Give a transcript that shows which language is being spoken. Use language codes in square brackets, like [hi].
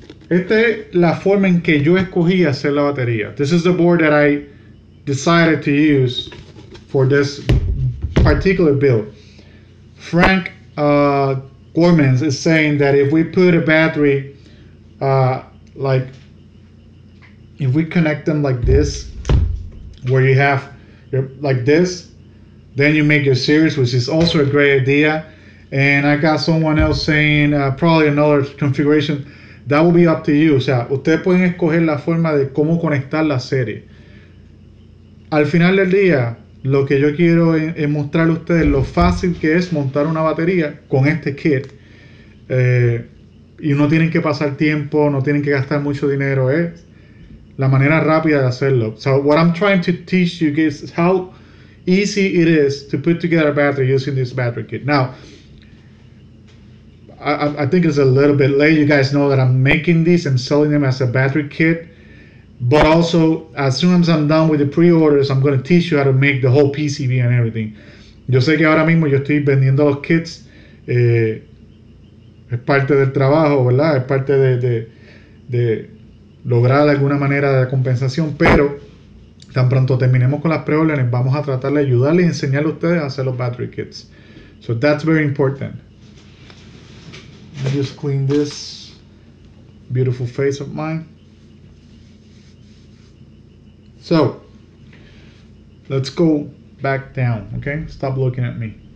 [es] Esta es la forma en que yo escogí hacer la batería. [en] This is the board that I decided to use for this particular build. Frank Gormans is saying that if we put a battery, like if we connect them like this, where you have like this, then you make your series, which is also a great idea. And I got someone else saying probably another configuration. That will be up to you. [es] O sea, ustedes pueden escoger la forma de cómo conectar la serie. Al final del día, lo que yo quiero es mostrarle a ustedes lo fácil que es montar una batería con este kit. Y no tienen que pasar tiempo, no tienen que gastar mucho dinero. Es la manera rápida de hacerlo. [en] So what I'm trying to teach you guys is how easy it is to put together a battery using this battery kit. Now, I think it's a little bit late. You guys know that I'm making these and selling them as a battery kit. But also, as soon as I'm done with the pre-orders, I'm going to teach you how to make the whole PCB and everything. [es] Yo sé que ahora mismo yo estoy vendiendo los kits. Es parte del trabajo, ¿verdad? Es parte de lograr de alguna manera de compensación. Pero tan pronto terminemos con las pre-orders, vamos a tratar de ayudarles y enseñarles a ustedes a hacer los battery kits. [en] So that's very important. Let me just clean this beautiful face of mine. So, let's go back down, okay? Stop looking at me.